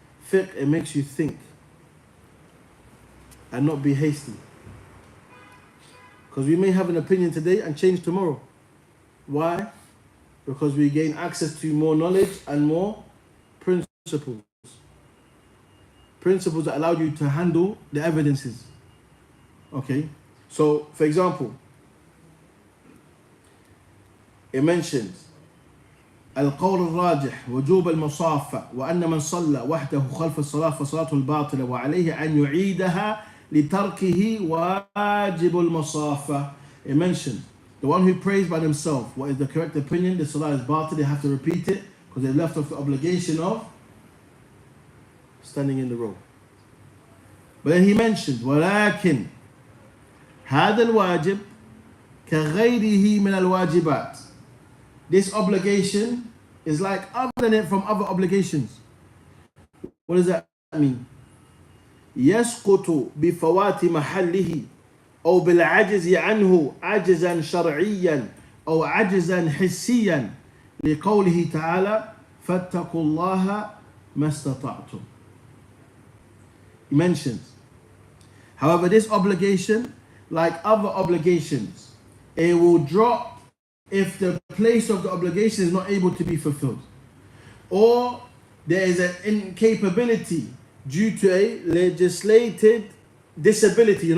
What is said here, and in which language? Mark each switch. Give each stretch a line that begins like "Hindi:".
English: Fiqh, it makes you think and not be hasty. Because we may have an opinion today and change tomorrow. Why? Because we gain access to more knowledge and more principles. Principles that allow you to handle the evidences. Okay? So, for example, it mentions
Arabic: القول الراجح وجوب المصافة وأن من صلى وحده خلف الصلاة فصلاته الباطلة وعليه أن يعيدها لتركه واجب المصافة.
English: It mentioned the one who prays by themselves, what is the correct opinion? The salah is batil, they have to repeat it because they left off the obligation of standing in the row. But then he mentioned
Arabic: ولكن هذا الواجب كغيره من الواجبات.
English: This obligation is like other than it from other obligations. What does that mean?
Arabic: يسقط بفوات محله أو بالعجز عنه عجزا شرعيا أو عجزا حسيا لقوله تعالى فاتقوا الله ما استطعتم.
English: He mentions, however, this obligation, like other obligations, it will drop if the place of the obligation is not able to be fulfilled, or there is an incapability due to a legislated disability.